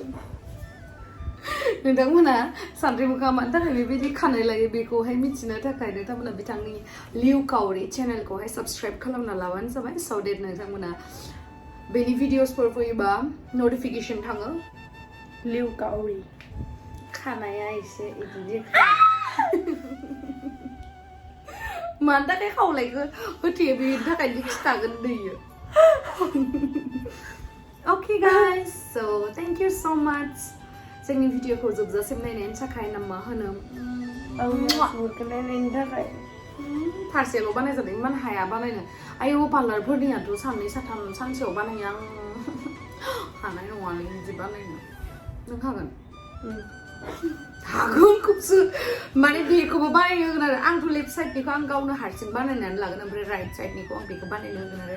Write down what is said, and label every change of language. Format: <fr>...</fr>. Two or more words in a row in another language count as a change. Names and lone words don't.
<brx>नोंथांमोना सानद्रि मोखा मानि थाखाय बेबायदि खानाय लायो बेखौहाय मिथिनो थाखाय नोंथांमोना बिथांनि लिउ काउरि चेनेलखौहाय साबस्क्राइब खालामना लाबानो जाबाय स' देट नोंथांमोना बेनि भिडिअसफोर फैयोबा नटिफिकेसन थाङो लिउ काउरि खानाया एसे बिदि मानि थाखाय खावलायखौ होथेयो बेनि थाखाय खिथागोन दैयो</brx> <en>Okay guys, so thank you so much</en> <brx>जोंनि भिडिअखौ जोबजासिम नायनायनि थाखाय मा होनो आसुगुरखौ नायनायनि थाखाय फारसेल' बानायजादों इमान हाया बानायनो आयौ पार्लारफोरनियाथ' साननै सानथाम सानसेयाव बानायो आं हानाय नङालै बिदि बानायनो नों हागोन हागोनखौसो माने बेखौबो बानायनो होगोन आंथ'</brx> <en>left sidenikhou</en> <brx>आं गावनो हारसिं बानायनानै लागोन ओमफ्राय</brx> <en>right sidenikhou</en> <brx>आं बेखौ बानायनो होगोन</brx>